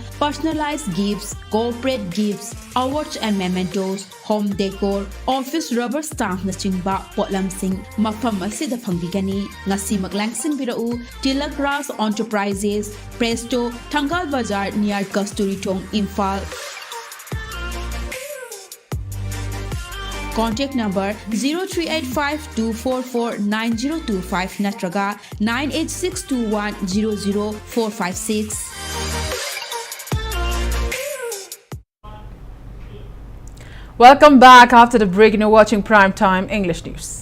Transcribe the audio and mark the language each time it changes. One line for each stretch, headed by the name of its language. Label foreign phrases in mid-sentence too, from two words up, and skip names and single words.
English: personalized gifts, corporate gifts, awards and mementos, home decor, office rubber stamp
Manipuri: na chingba potlam sing, mafam asida pangbigani, ngasi maglangsing birau,
English: Tilakras Enterprises, Presto, Thangal Bazaar near Kasturi Tong, Imphal. Contact number 0385-244-9025 natraga 98621-00456. Welcome back after the break and you're watching Primetime English News.